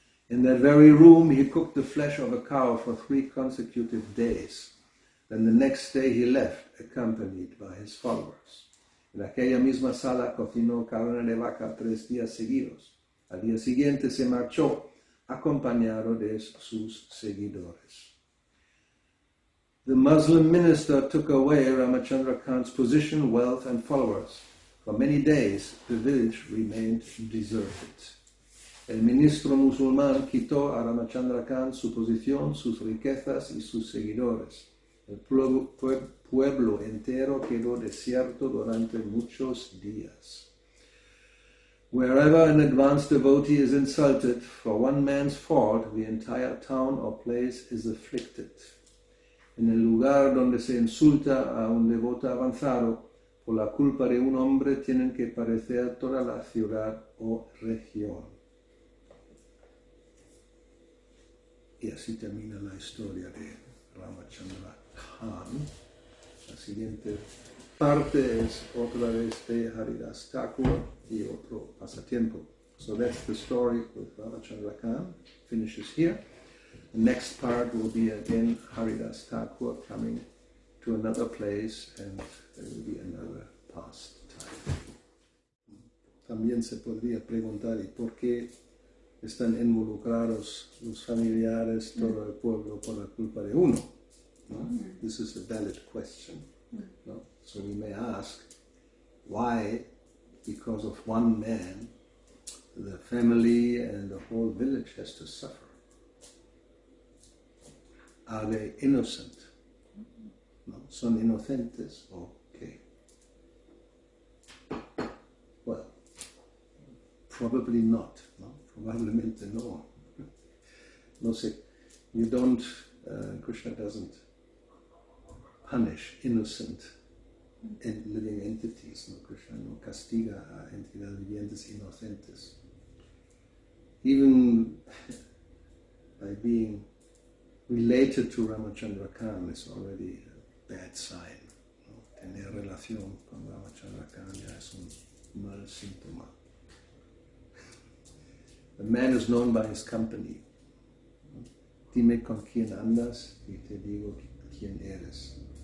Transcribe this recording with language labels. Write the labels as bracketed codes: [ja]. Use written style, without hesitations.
[en] In that very room he cooked the flesh of a cow for 3 consecutive days. Then the next day he left, accompanied by his followers. [es] En aquella misma sala cocinó carne de vaca 3 días seguidos. Al día siguiente se marchó, acompañado de sus seguidores. [en] The Muslim minister took away Ramachandra Khan's position, wealth, and followers. For many days, the village remained deserted. [es] El ministro musulmán quitó a Ramachandra Khan su posición, sus riquezas y sus seguidores. El pueblo entero quedó desierto durante muchos días. [en] Wherever an advanced devotee is insulted, for one man's fault, the entire town or place is afflicted. [es] En el lugar donde se insulta a un devoto avanzado, por la culpa de un hombre tienen que padecer toda la ciudad o región. Y así termina la historia de Ramachandra Khan. La siguiente parte es otra vez de Haridas Thakur y otro pasatiempo. [en] So that's the story with Ramachandra Khan. Finishes here. The next part will be again Haridas Thakur coming to another place, and there will be another pastime. [es] También se podría preguntar, ¿y por qué están involucrados los familiares, todo el pueblo, por la culpa de uno? No? [en] This is a valid question. No? So we may ask, why, because of one man, the family and the whole village has to suffer? Are they innocent? No? [es] Son inocentes? [en] Okay. Well, probably not. [es] No? Probablemente no. No sé. [en] You don't, Krishna doesn't punish innocent living entities. [es] No, Krishna no castiga a entidades vivientes inocentes. [en] even by being related to Ramachandra Khan is already a bad sign. [es] ¿No? Tener relación con Ramachandra Khan ya es un mal síntoma. [en] A man is known by his company. [es] Dime con quién andas y te digo quién eres.